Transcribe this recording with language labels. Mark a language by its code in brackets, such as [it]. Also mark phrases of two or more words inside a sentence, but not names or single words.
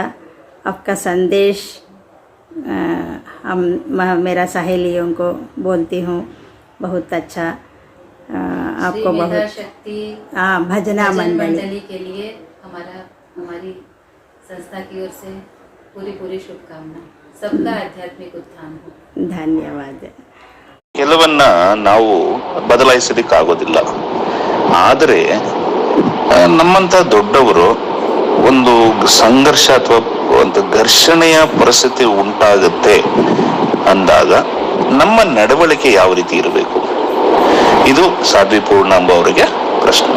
[hi] आपका संदेश मेरा सहेलियों को बोलती हूँ बहुत अच्छा. आपको श्री मेधा बहुत शक्ति भजना मंडली के लिए हमारी संस्था की ओर से पूरी शुभकामना. सबका आध्यात्मिक उत्थान हो. धन्यवाद. [kn] ಕೆಲವನ್ನ ನಾವು ಬದಲಾಯಿಸಲಿಕ್ಕಾಗೋದಿಲ್ಲ. ಆದರೆ ನಮ್ಮಂತ ದೊಡ್ಡವರು ಒಂದು ಸಂಘರ್ಷ ಅಥವಾ ಒಂದು ಘರ್ಷಣೆಯ ಪರಿಸ್ಥಿತಿ ಉಂಟಾಗುತ್ತೆ ಅಂದಾಗ ನಮ್ಮ ನಡವಳಿಕೆ ಯಾವ ರೀತಿ ಇರಬೇಕು, ಇದು ಸಾಧ್ವಿ ಪೂರ್ಣಾಂಬ ಅವರಿಗೆ ಪ್ರಶ್ನೆ.